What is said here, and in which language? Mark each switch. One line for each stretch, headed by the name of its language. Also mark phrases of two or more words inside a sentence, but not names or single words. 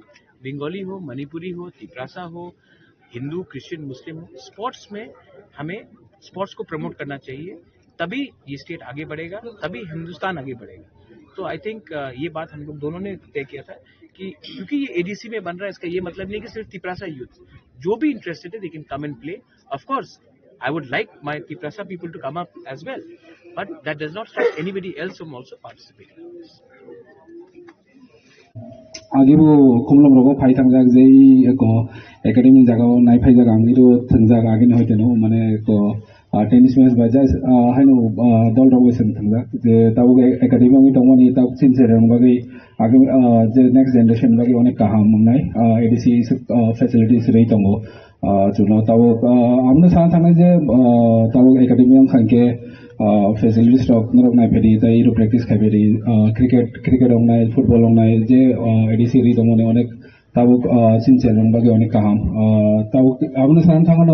Hindi: बंगाली हो, मणिपुरी हो, तिपरासा हो, हिंदू, क्रिश्चियन, मुस्लिम हो, स्पोर्ट्स में हमें स्पोर्ट्स को प्रमोट करना चाहिए। तभी ये स्टेट आगे बढ़ेगा, तभी हिंदुस्तान आगे बढ़ेगा। तो
English: I think
Hindi: ये बात हम लोग दोनों ने तय किया था कि क्योंकि ये एडीसी में बन रहा है, इसका ये मतलब नहीं कि सिर्फ तिपरासा यूथ, जो भी इंटरेस्टेड है
English: they can come and play. of course I would like my Tiprasa people to come up as well, but that does not stop anybody else from also participating in this.
Kok Borok: आगिबो कुमलम रगो फाइ थांजाक जे एको एकाडेमी जागाव नाय फाइ जागा आंगिरो थंजाक आगिन होइतेनो माने एको टेनिस मैच बाजा हाइनो दल रगोसन थांजाक जे ताबो एकाडेमी आंगि तंगमानि ताब सिनसेर बागै आगे जे
English: next generation
Kok Borok: बागै अनेक काहाम मंगनाय
English: ADC facilities
Kok Borok: रही तंगो जुनो ताबो आमनो साना थांनाय जे ताबो एकाडेमी आं खांके फैसिलिटीज रक नरक नायफेरि ताइ इरो प्रेक्टिस खाइफेरि क्रिकेट अंगनाय फुटबल अंगनाय जे एडीसी रि दंमोने अनेक ताबो सिनसेर बागै अनेक काहाम ताबो आमनो साना थांगानो